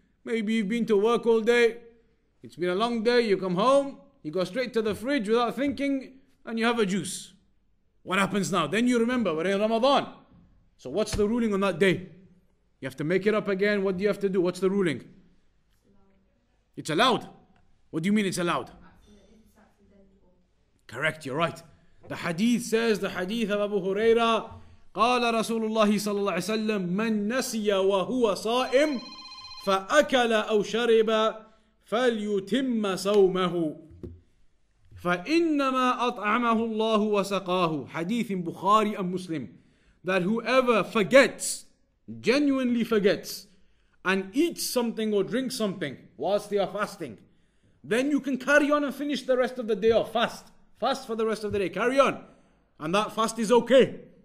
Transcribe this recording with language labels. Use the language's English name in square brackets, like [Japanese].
[English] Maybe you've been to work all day. It's been a long day. You come home, you go straight to the fridge without thinking, and you have a juice. What happens now? Then you remember, we're in Ramadan. So what's the ruling on that day? You have to make it up again. What do you have to do? What's the ruling? It's allowed. What do you mean it's allowed? Correct, you're right. The hadith says, the hadith of Abu Hurairah, [Arabic] قال رسول الله صلى الله عليه وسلم من نسي وهو صائم فأكل أو شرب فليتم صومه فإنما أطعمه الله وسقاه. [English] Hadith in Bukhari and Muslim. That whoever forgets, genuinely forgets, and eats something or drinks something whilst they are fasting, then you can carry on and finish the rest of the day off. Fast for the rest of the day. Carry on. And that fast is okay.